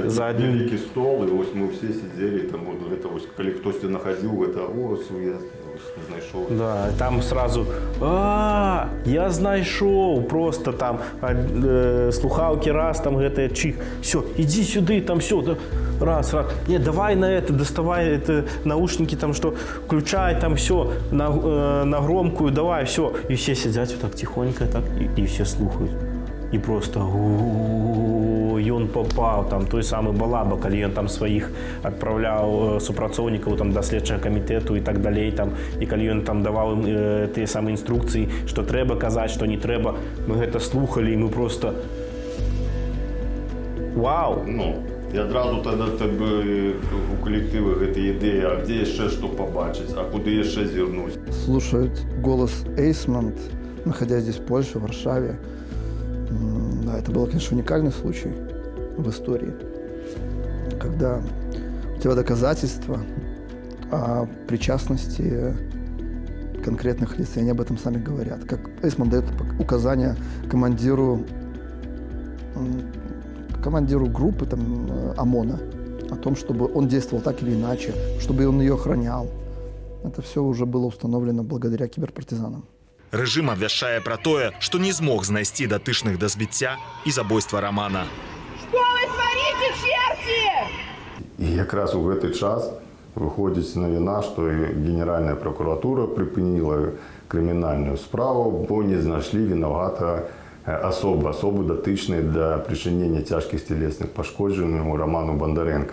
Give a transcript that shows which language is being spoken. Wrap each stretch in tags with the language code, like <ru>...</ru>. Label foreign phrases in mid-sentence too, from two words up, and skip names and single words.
<be>за вялікі стол, і вось мы ўсе сидзелі, там гэта вось калі хтосьці находзіў, гэта ось я знайшоў.</be> <ru>Да, там сразу</ru> <be>я знайшоў,</be> <ru>просто там слухаўкі раз, там гэтая чих, все,</ru> <be>ідзі сюды,</be> <ru>там все, раз, не, давай на это, доставай это, наушники, там что, включай, там все, на громкую, давай, все, и все сидят вот так тихонько, так, и все слухают.</ru> <be>І просто ён попаў, там той самы Балаба, калі ён там сваіх адпраўляў супрацоўнікаў там да следчага камітэту і так далей, там, і калі ён там даваў ім тыя самыя інструкцыі, што трэба казаць, што не трэба, мы гэта слухалі, і мы просто вау! Ну, і адразу тады у калектывы гэта ідэя, а дзе яшчэ што пабачыць, а куды яшчэ зірнуць?</be> <ru>Слушать голос Эйсмонт, находясь здесь в Польше, в Варшаве. Да, это был, конечно, уникальный случай в истории, когда у тебя доказательства о причастности конкретных лиц, и они об этом сами говорят. Как Эйсман дает указания командиру группы там, ОМОНа о том, чтобы он действовал так или иначе, чтобы он ее охранял. Это все уже было установлено благодаря киберпартизанам.</ru> <be>Рэжым абвяшчае пра тое, што не змог знайсці датычных да збіцця і забойства Рамана.</be> <ru>Что вы творите, черти?</ru> <be>І якраз у гэты час выходзіць навіна, што Генеральная прокуратура прыпыніла крымінальную справу, бо не знайшлі вінаватага асобы датычнай да прычынення цяжкіх цялесных пашкоджанняў Раману Бондаренка.</be>